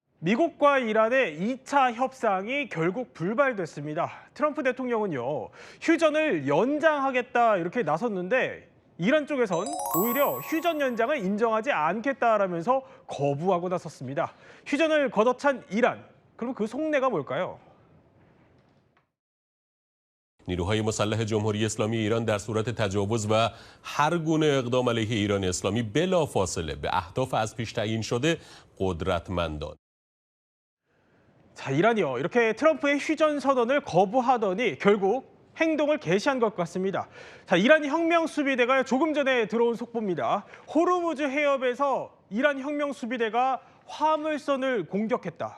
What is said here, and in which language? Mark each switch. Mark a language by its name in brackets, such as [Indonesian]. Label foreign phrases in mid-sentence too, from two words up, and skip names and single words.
[Korean] 미국과 이란의 2차 협상이 결국 불발됐습니다. 트럼프 대통령은요, 휴전을 연장하겠다 이렇게 나섰는데 이란 쪽에선 오히려 휴전 연장을 인정하지 않겠다라면서 거부하고 나섰습니다. 휴전을 걷어찬 이란, 그럼 그 속내가 뭘까요? [Persian] نیروهای مسلح جمهوری اسلامی ایران در صورت تجاوز و هر گونه اقدام علیه ایران اسلامی بلافاصله به اهداف از پیش تعیین شده قدرتمندان. [Korean] 자, 이란이요. 이렇게 트럼프의 휴전 선언을 거부하더니 결국 행동을 개시한 것 같습니다. 자, 이란 혁명 수비대가 조금 전에 들어온 속보입니다. 호르무즈 해협에서 이란 혁명 수비대가 화물선을 공격했다.